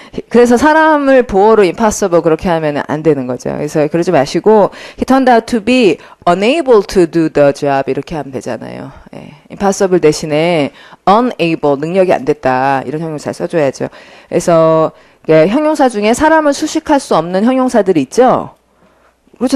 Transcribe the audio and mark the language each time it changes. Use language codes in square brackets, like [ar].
[ko] 그래서 사람을 보어로 impossible 그렇게 하면 안 되는 거죠. 그래서 그러지 마시고 [en] he turned out to be unable to do the job [ko] 이렇게 하면 되잖아요. 예. impossible 대신에 unable 능력이 안 됐다 이런 형용사 써줘야죠. 그래서 형용사 중에 사람을 수식할 수 없는 형용사들이 있죠. 그렇죠.